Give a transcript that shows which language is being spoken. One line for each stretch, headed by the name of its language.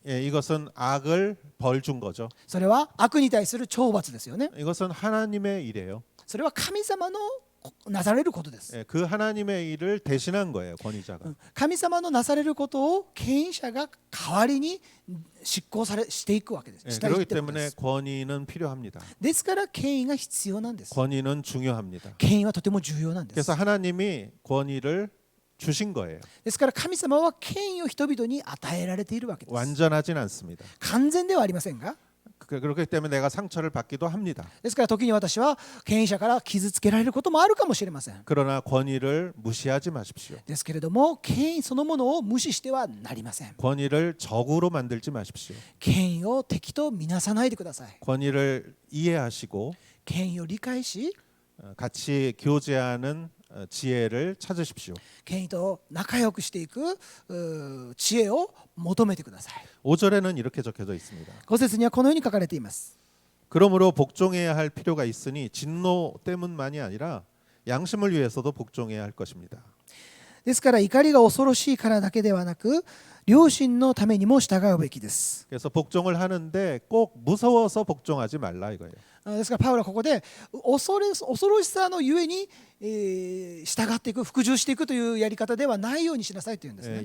Korean: 예, 이것은 악을 벌준 거죠.
Japanese: それは悪に対する懲罰ですよね。
Korean: 이것은 하나님의 일이에요.
Japanese: それは神様のなされることです。
Korean: 예, 그 하나님의 일을 대신한 거예요, 권위자가.
Japanese: 神様のなされることを権威者が代わりに執行していくわけです。
Korean: 예,
Japanese: したいっ
Korean: 그렇기
Japanese: てことで
Korean: 때문에
Japanese: す。
Korean: 권위는 필요합니다.
Japanese: ですから権威が必要なんです。
Korean: 권위는 중요합니다.
Japanese: 権威はとても重要なんです。
Korean: 그래서 하나님이 권위를 주신 거예요.
Japanese: ですから神様は権威を人々に与えられているわけです。
Korean: 완전하진 않습니다.
Japanese: 完全ではありませんが、
Korean: 그렇기 때문에 내가 상처를 받기도 합니다.
Japanese: ですから時に私は権威者から傷つけられることもあるかもしれません。
Korean: 그러나 권위를 무시하지 마십시오.
Japanese: ですけれども権威そのものを無視してはなりません。
Korean: 권위를 적으로 만들지 마십시오.
Japanese: 権威を敵と見なさないでください。
Korean: 권위를 이해하시고
Japanese: 権威を理解し、
Korean: 같이 교제하는 지혜를 찾으십시오.
Japanese: 権威と仲良くしていく知恵を求めてください。
Korean: 5절에는 이렇게 적혀져 있습니다.
Japanese: 5節にはこのように書かれています。
Korean: 그러므로 복종해야 할 필요가 있으니 진노 때문만이 아니라 양심을 위해서도 복종해야 할 것입니다.
Japanese: ですから怒りが恐ろしいからだけではなく良心のためにも従うべきです。
Korean: 그래서 복종을 하는데 꼭 무서워서 복종하지 말라 이거예요.
Japanese: ですからパウロはここで恐ろしさのゆえに、従っていく服従していくというやり方ではないようにしなさいというんですね。